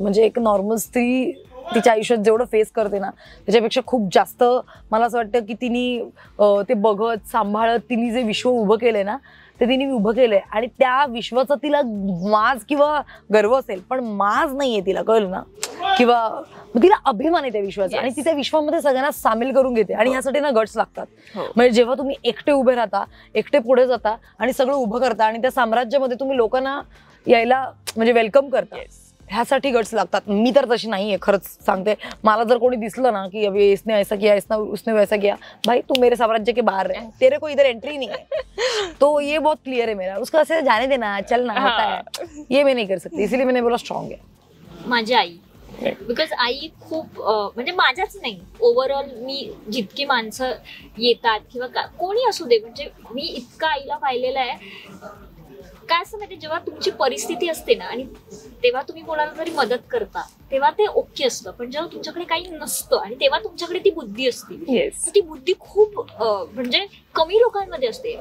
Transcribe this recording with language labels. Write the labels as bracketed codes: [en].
[mr] म्हणजे एक नॉर्मल स्त्री तिच्या आयुष्यात जेवढं फेस करते ना त्याच्यापेक्षा खूप जास्त मला असं वाटतं की तिने ते बघत सांभाळत तिने जे विश्व उभं केलंय ना ते तिने उभं केलंय आणि त्या विश्वाचा तिला माज किंवा गर्व असेल, पण माज नाहीये तिला, कळलं ना, किंवा तिला अभिमान आहे त्या विश्वाचा आणि ती त्या विश्वामध्ये सगळ्यांना सामील करून घेते. आणि ह्यासाठी ना गट्स लागतात. म्हणजे जेव्हा तुम्ही एकटे उभे राहता, एकटे पुढे जाता आणि सगळं उभं करता आणि त्या साम्राज्यामध्ये तुम्ही लोकांना यायला म्हणजे वेलकम करता, ह्यासाठी गट्स लागतात. मी तर तशी नाहीये, खरंच सांगते. मला जर कोणी दिसलं ना की [hi] अभी इसने ऐसा किया, उसने वैसा किया, भाई तू मेरे साम्राज्य के बाहर है, तेरे को इधर एंट्री नहीं है. तो ये बहुत क्लियर है मेरा. उसको ऐसे जाने देना, चलना होता है, ये मैं नहीं कर सकती. इसलिए मैंने बोला स्ट्रॉंग है. [mr] माझी आई. बिकॉज आई खूप म्हणजे माझ्याच नाही, ओव्हरऑल मी जितकी माणसं येतात किंवा कोणी असू दे, म्हणजे मी इतकं आईला पाहिलेलं आहे. काय असं माहिती, जेव्हा तुमची परिस्थिती असते ना आणि तेव्हा तुम्ही कोणाला तरी मदत करता तेव्हा ते ओके असतं, पण जेव्हा तुमच्याकडे काही नसतं आणि तेव्हा तुमच्याकडे ती बुद्धी असते, ती बुद्धी खूप म्हणजे कमी लोकांमध्ये असते.